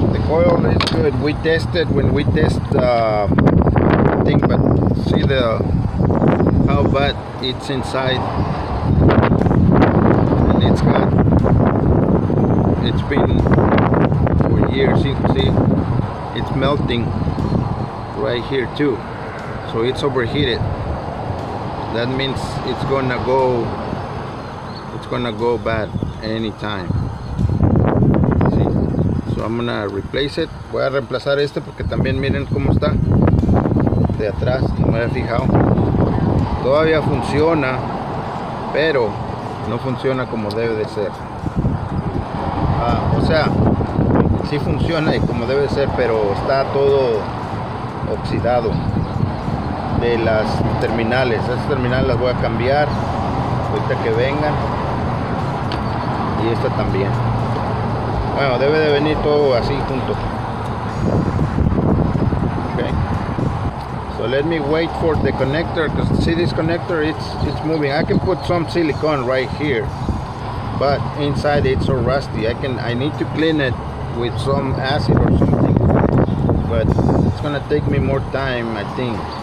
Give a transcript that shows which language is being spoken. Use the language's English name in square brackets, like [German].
[English] Oil is good. We tested when we test the thing, but see how bad it's inside, and it's been for years. You can see it's melting right here too, so it's overheated. that means it's gonna go bad anytime. ¿Sí? So I'm gonna replace it. [Spanish] Voy a reemplazar este porque también miren cómo está de atrás, no me había fijado. Todavía funciona, pero no funciona como debe de ser. O sea, sí funciona y como debe de ser, pero está todo oxidado de las terminales. Esas terminales las voy a cambiar ahorita que vengan, y esta también. Bueno, debe de venir todo así junto. [English] Okay, so let me wait for the connector, because see this connector, it's moving. I can put some silicone right here, but inside it's so rusty. I need to clean it with some acid or something, but it's gonna take me more time, I think.